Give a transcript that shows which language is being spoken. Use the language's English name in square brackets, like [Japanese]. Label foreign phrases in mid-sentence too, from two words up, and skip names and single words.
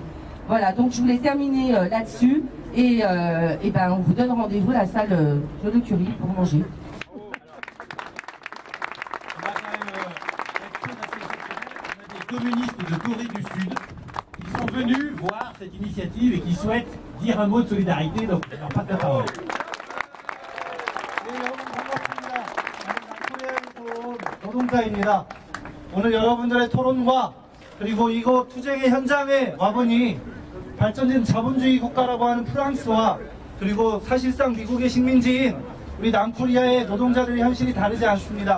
[French] Voilà, donc je voulais terminer là-dessus et ben, on vous donne rendez-vous à la salle de Curie pour manger. Communistes de Corée du Sud qui sont venus voir cette initiative et qui souhaitent dire un mot de solidarité, donc je leur passe la parole. [Korean] 노동자입니다. 오늘 여러분들의 토론과 그리고 이곳 투쟁의 현장에 와보니 발전된 자본주의 국가라고 하는 프랑스와 그리고 사실상 미국의 식민지인 우리 남코리아의 노동자들의 현실이 다르지 않습니다.